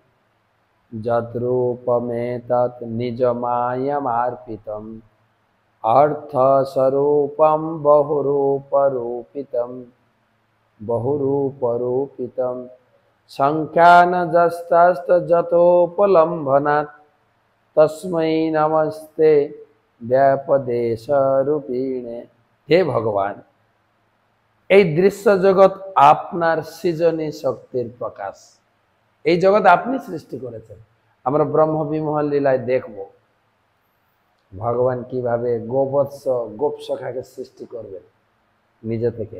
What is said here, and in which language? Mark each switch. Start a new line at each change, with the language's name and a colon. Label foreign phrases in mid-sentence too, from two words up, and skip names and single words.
Sanskrit: यद्रूपमेतत् निजमायमार्पितम् अर्थ स्वरूपम बहुरूपरूपितम संख्यानजस्तस्तजतोपलम्भनात् तस्मै नमस्ते व्यापदेश रूपिणे।
Bangla: হে ভগবান, এই দৃশ্য জগৎ আপনার সৃজনী শক্তির প্রকাশ। এই জগৎ আপনি সৃষ্টি করেছেন। আমরা ব্রহ্মবিমল লীলায় দেখব ভগবান কিভাবে গোবৎস গোপসখাকে সৃষ্টি করবেন নিজে থেকে।